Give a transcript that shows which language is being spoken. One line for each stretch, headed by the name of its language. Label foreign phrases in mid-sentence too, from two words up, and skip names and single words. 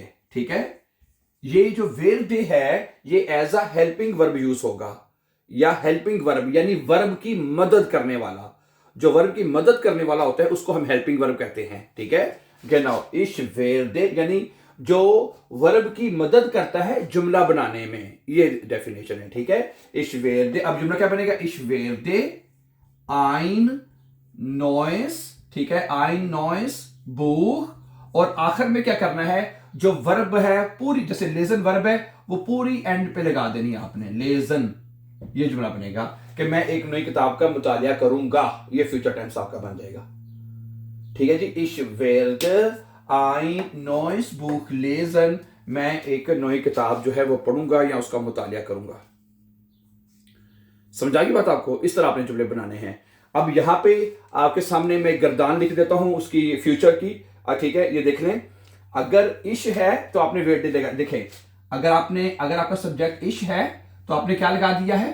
Hindi: ठीक है, ये जो वेयर डे है ये
English: as a helping verb use
Hindi: होगा, या
English: helping verb
Hindi: यानी वर्ब की मदद करने वाला। जो वर्ब की मदद करने वाला होता है उसको हम
English: helping verb
Hindi: कहते हैं। ठीक है,
German: genau ich werde
Hindi: यानी जो वर्ब की मदद करता है जुमला बनाने में, ये डेफिनेशन है। ठीक है,
German: ich werde.
Hindi: अब जुमला क्या बनेगा?
German: ich werde ein neues,
Hindi: ठीक है,
German: ein neues Buch।
Hindi: और आखिर में क्या करना है? जो वर्ब है पूरी, जैसे लेजन वर्ब है वो पूरी एंड पे लगा देनी है आपने, लेजन। ये जुमला बनेगा कि मैं एक नई किताब का मुतालिया करूंगा, ये
English: future tense
Hindi: आपका बन जाएगा। ठीक है जी,
German: ich werde ein neues Buch lesen।
Hindi: मैं एक नई किताब जो है वो पढ़ूंगा या उसका मुतालिया करूंगा। समझाएगी बात आपको? इस तरह आपने जुमले बनाने हैं। अब यहां पे आपके सामने मैं गर्दान लिख देता हूं उसकी फ्यूचर की। ठीक है, ये देख लें। अगर इश है तो आपने वेयर डे देखें, अगर आपका सब्जेक्ट इश है तो आपने क्या लगा दिया है?